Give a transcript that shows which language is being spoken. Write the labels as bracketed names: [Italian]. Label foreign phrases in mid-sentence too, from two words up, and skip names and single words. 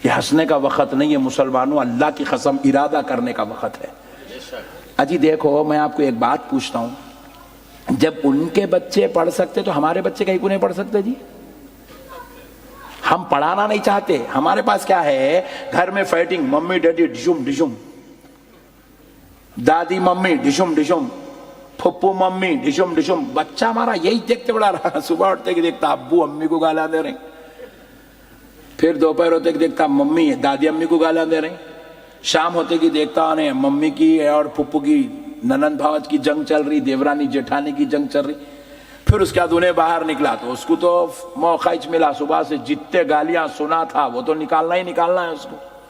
[Urdu] یہ ہنسنے کا وقت نہیں ہے مسلمانوں, اللہ کی قسم ارادہ کرنے کا وقت ہے. اجی دیکھو, میں آپ کو ایک بات پوچھتا ہوں, جب ان کے بچے پڑھ سکتے تو ہمارے بچے کہیں کو نہیں پڑھ سکتے جی؟ ہم پڑھانا نہیں چاہتے, ہمارے پاس کیا ہے, گھر میں فائٹنگ, ممی ڈیڈی ڈشم ڈشم, دادی ممی ڈشم ڈشم, پھپو ممی ڈشم ڈشم. بچہ ہمارا یہی دیکھتے بڑا رہا, صبح اٹھتے کہ دیکھتا ابو امی کو گالیاں دے رہے ہیں, پھر دوپہر ہوتے کہ دیکھتا ممی دادی امی کو گالیاں دے رہے ہیں, شام ہوتے کہ دیکھتا انہیں ممی کی اور پھپو کی ننند بھاوج کی جنگ چل رہی, دیورانی جیٹھانی کی جنگ چل رہی. پھر اس کے بعد انہیں باہر نکلا تو اس کو تو موقع ملا, صبح سے جتنے گالیاں سنا تھا وہ تو نکالنا ہی نکالنا ہے اس کو.